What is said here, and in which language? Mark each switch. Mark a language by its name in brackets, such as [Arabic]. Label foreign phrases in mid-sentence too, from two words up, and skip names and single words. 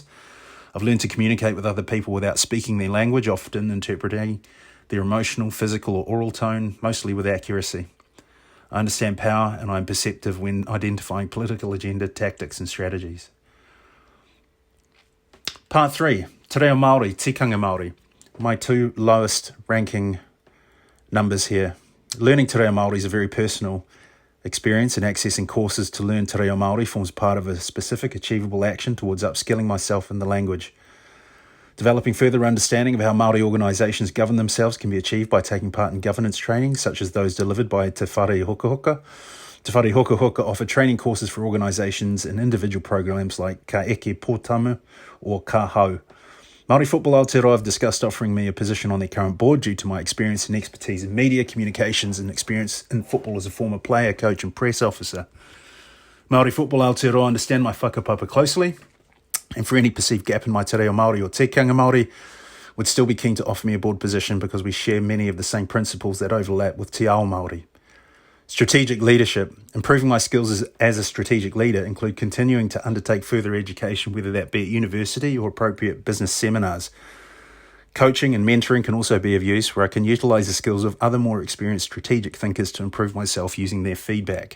[English] I've learned to communicate with other people without speaking their language, often interpreting their emotional, physical or oral tone, mostly with accuracy. I understand power and I'm perceptive when identifying political agenda, tactics and strategies. Part 3, [Māori] te reo Māori, tikanga Māori. [English] My two lowest ranking numbers here. Learning [Māori] te reo Māori [English] is a very personal experience, and accessing courses to learn [Māori] te reo Māori [English] forms part of a specific achievable action towards upskilling myself in the language. Developing further understanding of how Māori organisations govern themselves can be achieved by taking part in governance training, such as those delivered by Te Whare Hukahuka. Te Whare Hukahuka offer training courses for organisations and individual programs like Ka Eke Pōtamu or Ka Hau. Māori Football Aotearoa have discussed offering me a position on their current board due to my experience and expertise in media, communications and experience in football as a former player, coach and press officer. Māori Football Aotearoa understand my whakapapa closely, and for any perceived gap in my [Māori] te reo Māori [English] or [Māori] tikanga Māori, [English] would still be keen to offer me a board position because we share many of the same principles that overlap with [Māori] te ao Māori. [English] Strategic leadership. Improving my skills as a strategic leader include continuing to undertake further education, whether that be at university or appropriate business seminars. Coaching and mentoring can also be of use, where I can utilise the skills of other more experienced strategic thinkers to improve myself using their feedback.